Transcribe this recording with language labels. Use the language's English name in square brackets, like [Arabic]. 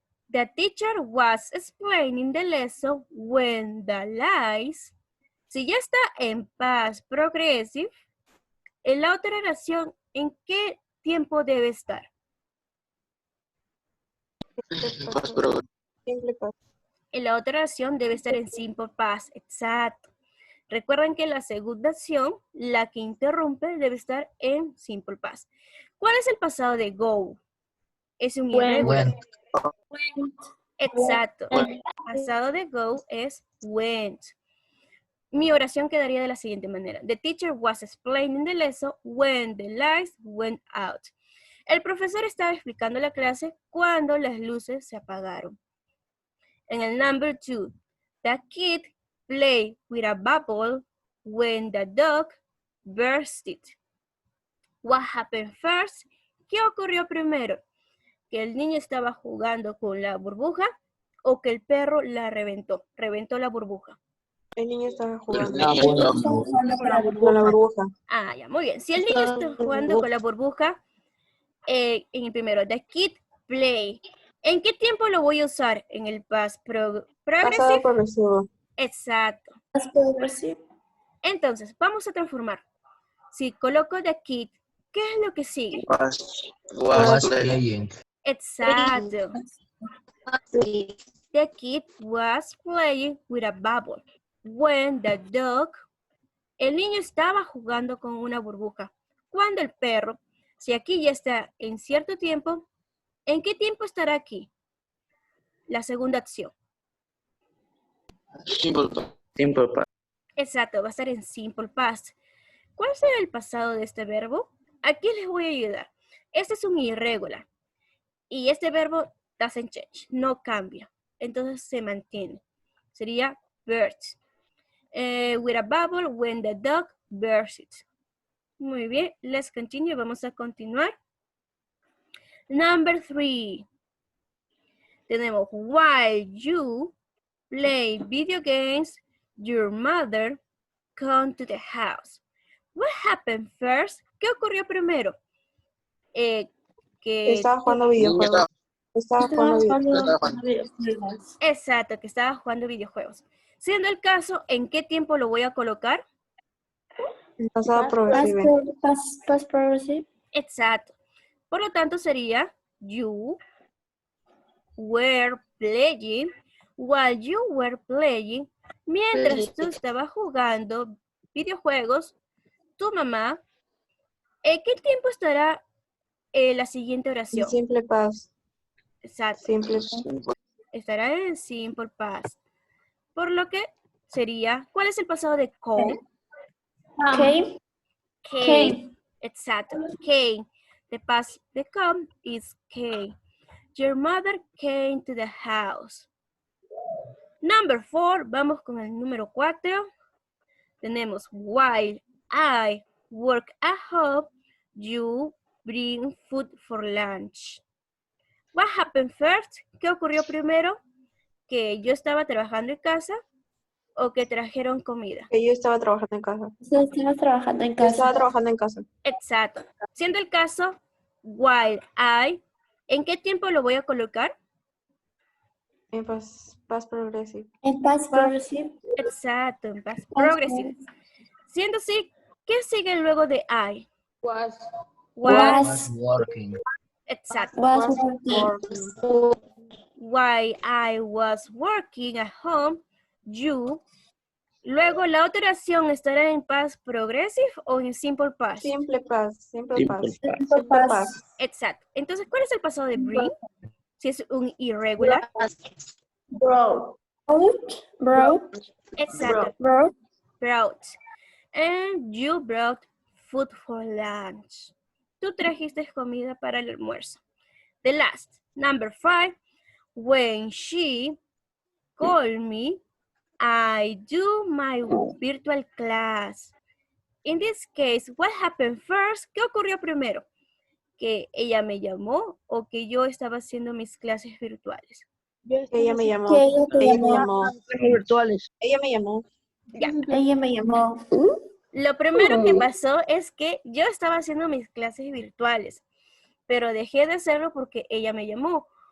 [English] The teacher was explaining the lesson when the lights. [Spanish] Si ya está en past progressive, en la otra oración, ¿en qué tiempo debe estar? [English] Past progressive. Simple past. [Spanish] En la otra oración debe estar en simple past. Exacto. Recuerden que la segunda acción, la que interrumpe, debe estar en simple past. ¿Cuál es el pasado de go? Es un irregular. Exacto. El pasado de go es went. Mi oración quedaría de la siguiente manera. [English] The teacher was explaining the lesson when the lights went out. [Spanish] El profesor estaba explicando la clase cuando las luces se apagaron. En el [English] number 2, the kid played with a bubble when the dog bursted. What happened first? [Spanish] ¿Qué ocurrió primero? ¿Que el niño estaba jugando con la burbuja o que el perro la reventó? Reventó la burbuja. El niño estaba jugando No, con la burbuja. Ah, ya, muy bien. Si el niño está jugando con la burbuja, en el primero, [English] the kid play. [Spanish] ¿En qué tiempo lo voy a usar? ¿En el past Pasado [English] progressive? [Spanish] progresivo. Exacto. Entonces, vamos a transformar. Si coloco the kid, ¿qué es lo que sigue? [English] was playing. [Spanish] Exacto. [English] The kid was playing with a bubble. When the dog, [Spanish] el niño estaba jugando con una burbuja. Cuando el perro, si aquí ya está en cierto tiempo, ¿en qué tiempo estará aquí? La segunda acción. [English] Simple past. Simple past. [Spanish] Exacto, va a estar en simple past. ¿Cuál será el pasado de este verbo? Aquí les voy a ayudar. Este es un irregular. Y este verbo [English] doesn't change, [Spanish] no cambia. Entonces se mantiene. Sería burst. [English] With a bubble when the dog bursts it. [Spanish] Muy bien, [English] let's continue. [Spanish] Vamos a continuar. Number 3. Tenemos [English] while you play video games, your mother come to the house. What happened first? [Spanish] ¿Qué ocurrió primero? Estaba jugando videojuegos. Estaba jugando videojuegos. Exacto, que estaba jugando videojuegos. Siendo el caso, ¿en qué tiempo lo voy a colocar? Pasado progresivo. [English] Past progressive. [Spanish] Exacto. Por lo tanto, sería [English] you were playing. While you were playing, [Spanish] mientras tú estabas jugando videojuegos, tu mamá, ¿en qué tiempo estará la siguiente oración? [English] Simple past. [Spanish] Exacto. [English] Simple past. [Spanish] Estará en simple past. Por lo que sería, ¿cuál es el pasado de come? [English] Came. Came. [Spanish] Exacto. [English] Came. The past de come is came. Your mother came to the house. [Spanish] Number 4, vamos con el número 4. Tenemos [English] while I work at home, you bring food for lunch. What happened first? [Spanish] ¿Qué ocurrió primero? ¿Que yo estaba trabajando en casa o que trajeron comida? Que yo estaba trabajando en casa. Estaba trabajando en Yo casa. estaba trabajando en casa. Exacto. Siendo el caso, while I, ¿en qué tiempo lo voy a colocar? En past progresivo. [English] En past progressive. [Spanish] Exacto, en past progressive. Siendo así, ¿qué sigue luego de I? [English] Was working. [Spanish] Exacto. [English] Was working. While I was working at home, you [Spanish] Luego, ¿la otra oración estará en past progressive o en simple past? [English] Simple past. Simple Simple past. past. Simple past. [Spanish] Exacto. Entonces, ¿cuál es el pasado de bring? Si es un irregular. [English] Brought. Brought. [Spanish] Exacto. [English] Brought. Brought. And you brought food for lunch. [Spanish] Tú trajiste comida para el almuerzo. [English] The last, number 5. When she called me, I do my virtual class. In this case, what happened first? [Spanish] ¿Qué ocurrió primero? ¿Que ella me llamó o que yo estaba haciendo mis clases virtuales? Ella me llamó. Que ella te Ella me llamó. llamó. Virtuales. Ella me llamó. Ya. Ella me llamó. Lo primero que pasó es que yo estaba haciendo mis clases virtuales, pero dejé de hacerlo porque ella me llamó.